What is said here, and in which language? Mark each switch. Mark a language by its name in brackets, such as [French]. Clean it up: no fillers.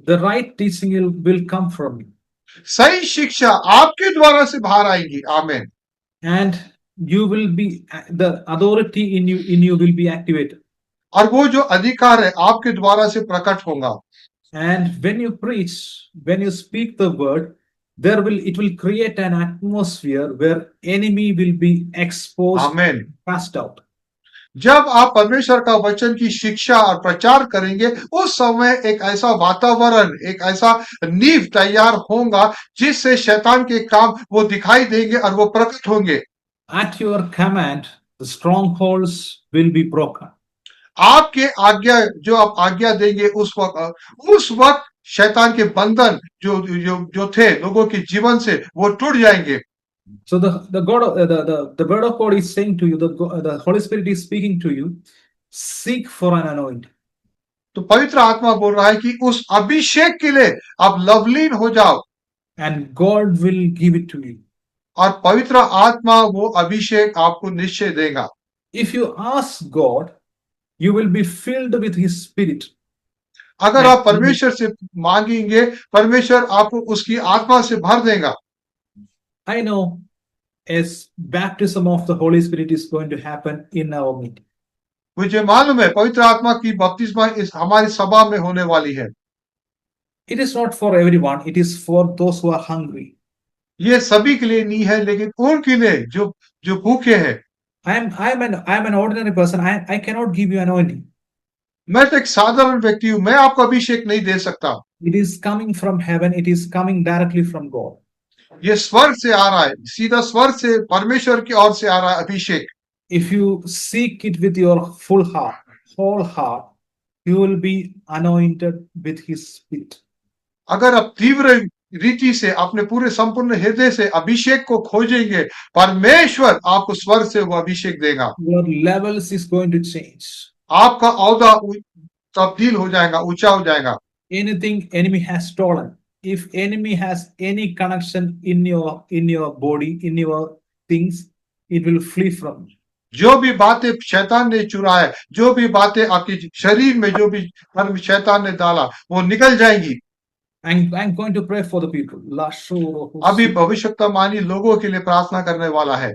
[English] The right teaching will come from you. [Hindi] सही शिक्षा आपके द्वारा से बाहर आएगी। आमीन। [English] And you will be, the authority in you will be activated. [Hindi] और वो जो अधिकार है आपके द्वारा से प्रकट होगा। [English] And when you preach, when you speak the word, it will create an atmosphere where enemy will be exposed. [Hindi] आमीन। [English] Cast out. [Hindi] जब आप परमेश्वर का वचन की शिक्षा और प्रचार करेंगे उस समय एक ऐसा वातावरण, एक ऐसा नींव तैयार होगा जिससे शैतान के काम वो दिखाई देंगे और वो प्रकट होंगे। [English] At your command, the strongholds will be broken. [Hindi] आपके आज्ञा जो आप आज्ञा देंगे उस वक्त शैतान के बंधन जो थे लोगों के जीवन से वो टूट जाएंगे। [English] So the word of God is saying to you, the Holy Spirit is speaking to you, seek for an anointing. [Hindi] तो पवित्र आत्मा बोल रहा है कि उस अभिषेक के लिए आप लवलीन हो जाओ। [English] And God will give it to you. [Hindi] और पवित्र आत्मा वो अभिषेक आपको निश्चय देगा। [English] If you ask God, you will be filled with His Spirit. [Hindi] अगर आप परमेश्वर से मांगेंगे परमेश्वर आपको उसकी आत्मा से भर देगा। [English] I know as baptism of the Holy Spirit is going to happen in our meeting. [Hindi] मुझे मालूम है पवित्र आत्मा की बपतिस्मा इस हमारी सभा में होने वाली है। [English] It is not for everyone, it is for those who are hungry. [Hindi] ये सभी के लिए नहीं है लेकिन उनके लिए जो भूखे हैं। [English] I am an ordinary person. I cannot give you anointing. [Hindi] मैं तो एक साधारण व्यक्ति हूं, मैं आपको अभिषेक नहीं दे सकता। [English] It is coming from heaven. It is coming directly from God. [Hindi] ये स्वर्ग से आ रहा है, सीधा स्वर्ग से परमेश्वर की ओर से आ रहा है अभिषेक। [English] If you seek it with your full heart, whole heart, you will be anointed with His Spirit. [Hindi] अगर आप तीव्र रीति से अपने पूरे संपूर्ण हृदय से अभिषेक को खोजेंगे परमेश्वर आपको स्वर्ग से वो अभिषेक देगा। [English] Your levels is going to change. [Hindi] आपका औदा तब्दील हो जाएगा, ऊंचा हो जाएगा। [English] Anything enemy has stolen, if enemy has any connection in your body, in your things, it will flee from you. [Hindi] जो भी बातें शैतान ने चुरा है, जो भी बातें आपके शरीर में जो भी शैतान ने डाला वो निकल जाएंगी। [English] I'm going to pray for the people. [Hindi] अभी भविष्यवाणी लोगों के लिए प्रार्थना करने वाला है।